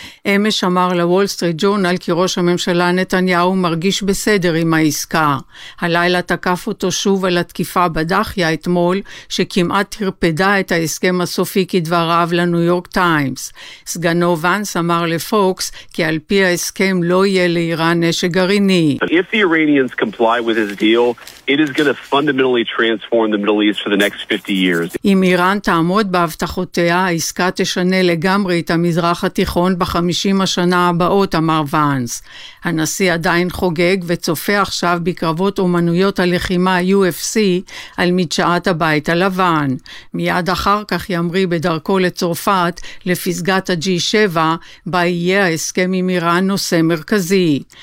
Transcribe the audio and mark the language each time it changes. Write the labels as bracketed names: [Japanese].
[Hebrew] אמש אמר לוול סטריט ג'ורנל כי ראש הממשלה נתניהו מרגיש בסדר עם העסקה. הלילה תקף אותו שוב על התקיפה בדחיה אתמול, שכמעט הרפדה את ההסכם הסופי כדבריו לניו יורק טיימס. סגנו ונס אמר לפוקס כי על פי ההסכם לא יהיה לאיראן נשק גרעיני. [English] If the Iranians comply with his deal, it is going to fundamentally transform the Middle East for the next 50 years. [Hebrew] אם איראן תעמוד בהבטחותיה, העסקה תשנה לגמרי את המזרח התיכון ב-50 השנה הבאות, אמר ונס. הנשיא עדיין חוגג וצופה עכשיו בקרבות אומנויות הלחימה UFC על מדשאת הבית הלבן. מיד אחר כך ימרי בדרכו לצרפת לפסגת ה-G7, בה יהיה ההסכם עם איראן נושא מרכזי.